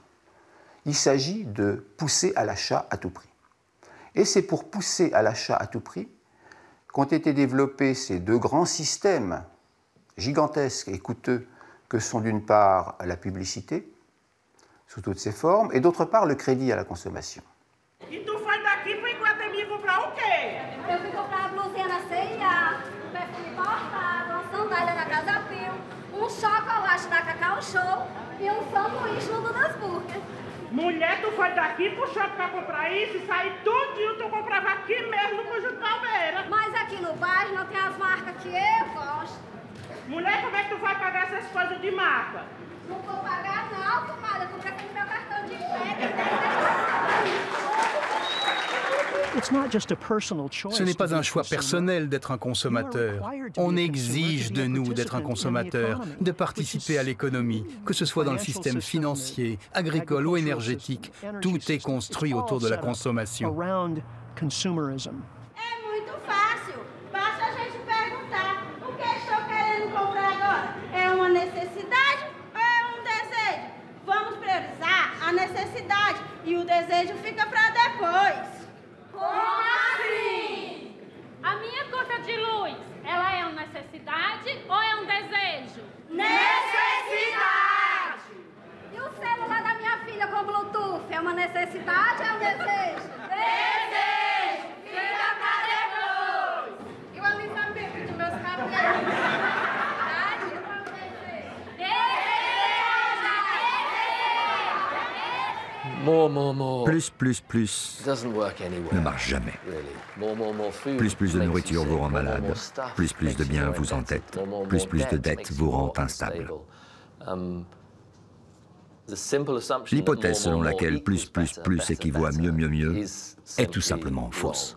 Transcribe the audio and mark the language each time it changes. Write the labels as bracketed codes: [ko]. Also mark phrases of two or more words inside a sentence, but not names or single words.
[fr] Il s'agit de pousser à l'achat à tout prix. Et c'est pour pousser à l'achat à tout prix qu'ont été développés ces deux grands systèmes gigantesques et coûteux que sont d'une part la publicité, sous toutes ses formes, et d'autre part le crédit à la consommation. [pt] E tu foi daqui pro Iguatemi comprar o quê? Eu fui comprar a blusinha na CIA, um perfume importado, uma sandália na Casa Pio, chocolate da Cacau Show e sanduíche no Dudas Burger. Mulher, tu foi daqui pro shopping pra comprar isso e sair tudinho, tu comprava aqui mesmo no Conjunto Palmeira. Mas aqui no bairro não tem as marcas que eu gosto. Mulher, como é que tu vai pagar essas coisas de marca? Não vou pagar não, comadre, eu tô com meu cartão de crédito. [fr] Ce n'est pas un choix personnel d'être un consommateur. On exige de nous d'être un consommateur, de participer à l'économie, que ce soit dans le système financier, agricole ou énergétique. Tout est construit autour de la consommation. [pt] É muito fácil. Basta a gente perguntar o que estou querendo comprar agora. É uma necessidade ou é desejo? Vamos priorizar a necessidade e o desejo fica para depois. Como assim? A minha conta de luz, ela é uma necessidade ou é desejo? Necessidade! E o celular da minha filha com Bluetooth, é uma necessidade ou é desejo? Desejo! Fica pra depois! E o alisamento de meus cabelos? [fr] Plus ne marche jamais. Plus de nourriture vous rend malade. Plus de biens vous entêtent. Plus de dettes vous rend instable. L'hypothèse selon laquelle plus équivaut à mieux est tout simplement fausse.